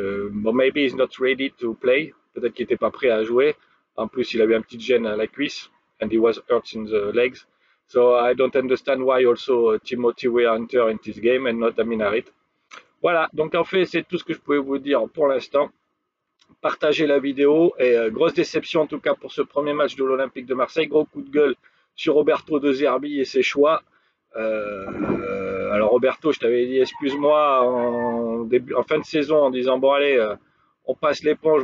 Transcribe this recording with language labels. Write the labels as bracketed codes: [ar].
[en] But maybe he's not ready to play. [fr] Peut-être qu'il n'était pas prêt à jouer. En plus, il avait un petit gêne à la cuisse. [en] And he was hurt in the legs. So I don't understand why also Timothy Weah enter in this game and not Aminarit. [fr] Voilà, donc en fait, c'est tout ce que je pouvais vous dire pour l'instant. Partagez la vidéo, et grosse déception en tout cas pour ce premier match de l'Olympique de Marseille. Gros coup de gueule sur Roberto De Zerbi et ses choix. Alors Roberto, je t'avais dit excuse-moi en fin de saison en disant bon allez, on passe l'éponge.